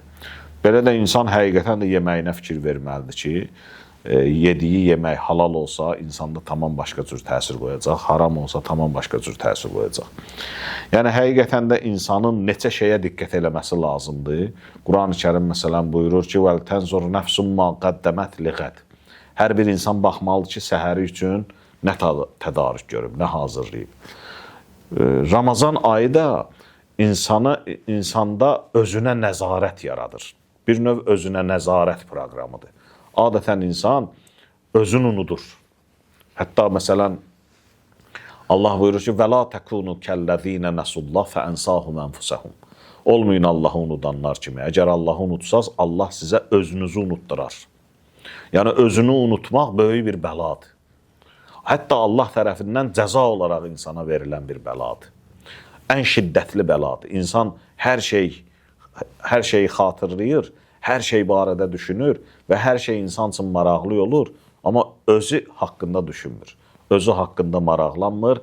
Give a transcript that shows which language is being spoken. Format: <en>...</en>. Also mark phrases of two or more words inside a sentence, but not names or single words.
<az>Belə də insan həqiqətən də yeməyinə fikir verməlidir ki, yediyi yemək halal olsa insanda tamam başqa cür təsir qoyacaq, haram olsa tamam başqa cür təsir qoyacaq. Yəni, həqiqətən də insanın neçə şeyə diqqət eləməsi lazımdır. Quran-ı Kərim məsələn buyurur ki,</az> <ar>وَلْتَنْزُرْ نَفْسٌ مَا قَدَّمَتْ لِغَدٍ.</ar> <az>Hər bir insan baxmalıdır ki, səhəri üçün nə tədarük görüb, nə hazırlayıb. Ramazan ayı da insanda özünə nəzarət yaradır. Bir növ özünə nəzarət proqramıdır. Adətən insan özünü unudur. Hətta məsələn, Allah buyurur ki,</az> <ar>وَلَا تَكُونُوا كَالَّذ۪ينَ نَسُوا اللّٰهَ فَاَنْسَاهُمْ أَنْفُسَهُمْ.</ar> <az>Olmayın Allah'ı unudanlar kimi. Əgər Allah'ı unutsaz, Allah sizə özünüzü unutdurar. Yəni, özünü unutmaq böyük bir bəladır. Hətta Allah tərəfindən cəza olaraq insana verilən bir bəladır. Ən şiddətli bəladır. İnsan hər şeyi xatırlayır, hər şey barədə düşünür və hər şey insan üçün maraqlı olur, amma özü haqqında düşünmür, özü haqqında maraqlanmır.</az>